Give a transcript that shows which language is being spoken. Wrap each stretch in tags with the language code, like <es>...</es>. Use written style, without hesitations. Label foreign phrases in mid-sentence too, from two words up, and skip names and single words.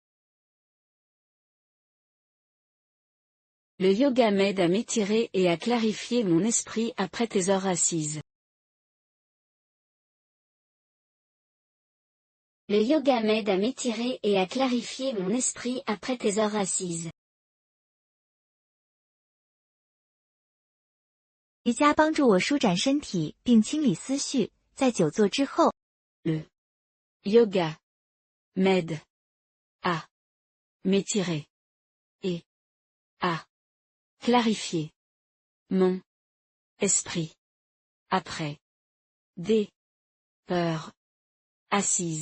<fr>Le yoga m'aide à m'étirer et à clarifier mon esprit après tes heures assises. Le yoga m'aide à m'étirer et à clarifier mon esprit après tes heures assises.</fr> <zh>瑜伽帮助我舒展身体并清理思绪，在久坐之后，</zh> <fr>Le yoga m'aide à m'étirer et à clarifier mon esprit après des heures assises.</fr>